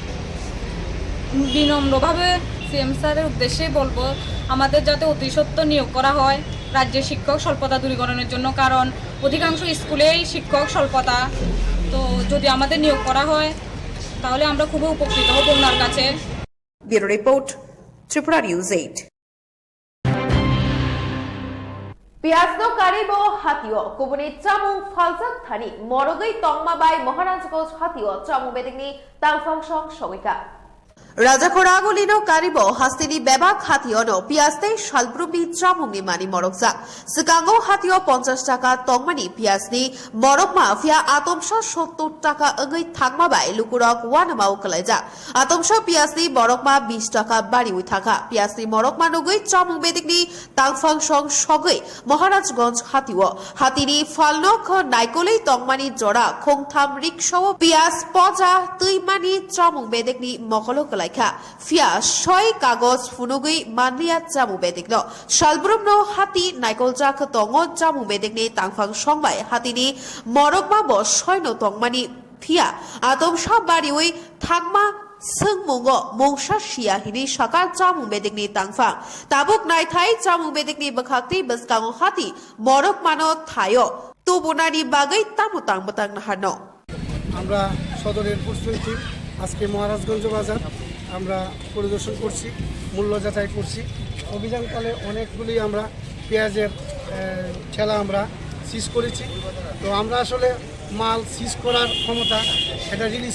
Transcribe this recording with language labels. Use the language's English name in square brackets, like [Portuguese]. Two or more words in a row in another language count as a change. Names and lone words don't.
[Bangla] বিনম্রভাবে সিএম স্যারের উদ্দেশ্যে বলবো আমাদের যাতে অতি সত্বর নিয়োগ করা হয় রাজ্যের শিক্ষক স্বল্পতা দূরীকরণের জন্য কারণ অধিকাংশ স্কুলেই শিক্ষক স্বল্পতা তো যদি আমাদের নিয়োগ করা হয় তাহলে আমরা খুবই উপকৃত হব ওনার কাছে। [English] bureau report Tripura News 8 [Kok Borok] Piasno Karibo Hatio, Kubuni Chamu Falzak Thani, Morogai Tongmabai Maharajgos Hatio, Chamu Bedini, Talfang Shong Shomika. রাজাখোরাগুলিনো কারিব হাস্তিনি বেবাক হাতিয়নো পিয়াস্তে শালব্রুমি চামুংনি মানি মরকজা সিকাঙ্গো হাতিয় 50 টাকা তংমানি পিয়াসনি মরকমা ফিয়া আতমসা 70 টাকা অগৈ থাকমাবাই লুকুরক ওয়ানমাও কলাইজা আতমসা পিয়াসনি মরকমা 20 টাকা বাড়ি উই থাকা পিয়াসনি মরকমা নগৈ চামুং বেদিকনি তাংফাং সং সগৈ মহারাজগঞ্জ হাতিও হাতিনি ফালনক নাইকলেই তংমানি জড়া খংথাম রিকশাও পিয়াস পজা তুইমানি চামুং বেদিকনি মকলক লাইখা ফিয়া 6 কাগজ ফুনুগৈ মানলিয়া জামু বেদিকনো শালব্রুমনো হাতি নাইকলজাক তঙ্গ জামু বেদিকনি তাংফাং সংবাই হাতিনি মরকমা ব 6 নো তংমানি ফিয়া আতমসা বাড়িউই থাকমা Sengmungo Mongsha Shia Hini Shaka Jamu Bedikni Tangfa Tabuk Nai Thai Jamu Bedikni Bakakti Baskang Hati Morok Mano Thayo Tubunani Bagai Tamutang Batang Hano [Bangla] আমরা সদরের প্রস্তুতি আজকে মহারাজগঞ্জ বাজার আমরা পরিদর্শন করছি মূল্য যাচাই করছি অভিযানকালে অনেকগুলি আমরা পেঁয়াজের ঠেলা আমরা সিজ করেছি তো আমরা আসলে মাল সিজ করার ক্ষমতা এটা রিলিজ